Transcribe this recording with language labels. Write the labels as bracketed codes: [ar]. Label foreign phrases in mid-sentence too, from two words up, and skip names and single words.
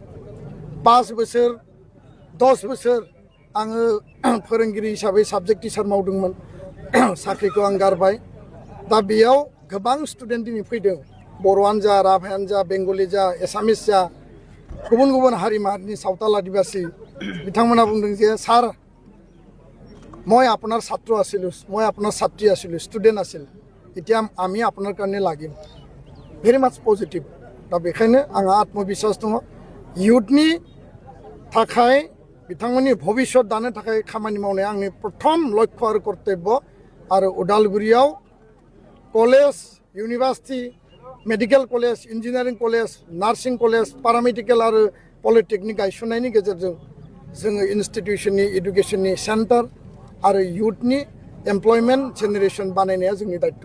[brx] 5 बोसोर 10 बोसोर आङो फोरोंगिरि हिसाबै साबजेक्ट टिचार मावदोंमोन। साख्रिखौ आं गारबाय। दा बेयाव गोबां स्टुडेन्ट दिनै फैदों। बर'आनो जा, राभायानो जा, बेंगलि जा, एसामिस जा, गुबुन गुबुन हारि माहारिनि सावताल आदिबासী बिथांमोना बुंदों जे सार [as] মই আপোনাৰ ছাত্ৰ আছিলোঁ, মই আপোনাৰ ছাত্ৰী আছিলোঁ, ষ্টুডেণ্ট আছিল, এতিয়া আমি আপোনাৰ কাৰণে লাগিম। [en] very much positive. [brx] दा बेखायनो आंहा आत्मबिश्वास दङ। इयुथनि थाखाय बिथांमोननि भबिष्यत दानो थाखाय खामानि मावनाया आंनि प्रथम लक्ष्य आरो कर्तब्य। आरो उदालगुरियाव कलेज, इउनिभार्सिटि, [en] medical college, engineering college, nursing college, [brx] पारामेडिकेल आरो पलिटेकनिक गायसननायनि गेजेरजों जोङो इन्स्टिटिउसननि इडुकेसननि सेन्टार आरो इयुथनि [en] employment generation [brx] बानायनाया जोंनि दायित्व।